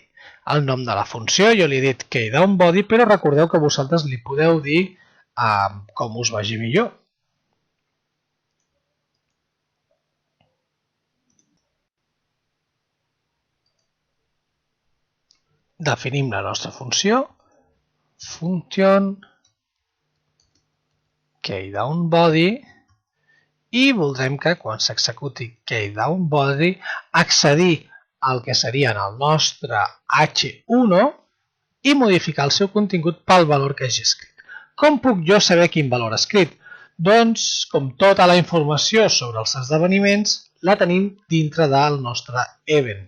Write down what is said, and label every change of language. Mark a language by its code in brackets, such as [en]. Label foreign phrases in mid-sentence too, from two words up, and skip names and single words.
[ca] El nom de la funció jo li he dit keydown_body, però recordeu que vosaltres li podeu dir com us vagi millor. Definim la nostra funció, function keydown_body, i voldrem que quan s'executi keydown_body accedir al que serien el nostre h1 i modificar el seu contingut pel valor que hagi escrit. Com puc jo saber quin valor ha escrit? Doncs, com tota la informació sobre els esdeveniments, la tenim dintre del nostre event.